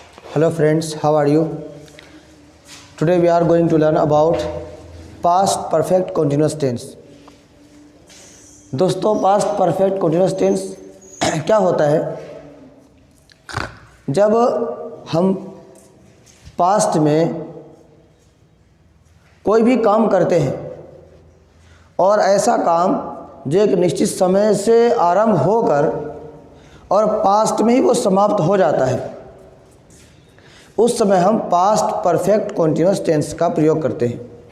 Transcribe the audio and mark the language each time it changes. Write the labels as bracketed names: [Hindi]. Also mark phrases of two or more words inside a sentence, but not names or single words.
[English] Hello friends, how are you? Today we are going to learn about past perfect continuous tense. [Hindi] दोस्तों [English] past perfect continuous tense [Hindi] क्या होता है? जब हम पास्ट में कोई भी काम करते हैं और ऐसा काम जो एक निश्चित समय से आरंभ होकर और पास्ट में ही वो समाप्त हो जाता है, उस समय हम [English] past perfect continuous tense [Hindi] का प्रयोग करते हैं।